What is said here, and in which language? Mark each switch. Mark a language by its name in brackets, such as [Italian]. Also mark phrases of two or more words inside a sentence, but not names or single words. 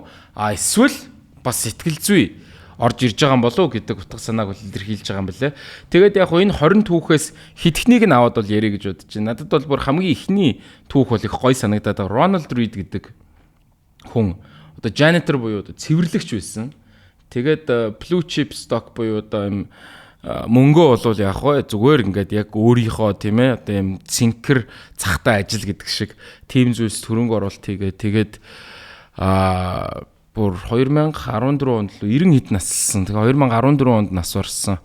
[Mongolian] Эсвэл бас сэтгэл зүй орж ирж байгаа юм болов уу гэдэг утга санааг илэрхийлж байгаа юм байна. Тэгээд яг энэ 20 түүхээс хитгэнийг нь аваад бол ярих гэж бодож байна. Надад бол бүр хамгийн ихний түүх бол их гой санагдаад байгаа. Ronald Reed гэдэг хүн одоо janitor буюу одоо цэвэрлэгч байсан. Тэгээд [English] blue chip stock [Mongolian] буюу одоо юм мөнгөө бол яг хөө зүгээр ингээд яг өөрийнхөө тийм ээ одоо юм цэнхэр цахтай ажил гэдэг шиг тийм зүйлс хөрөнгө оруулалт хийгээ. Тэгээд бүр 2014 онд л 90 хэд наслсан. Тэгээ 2014 онд нас барсан.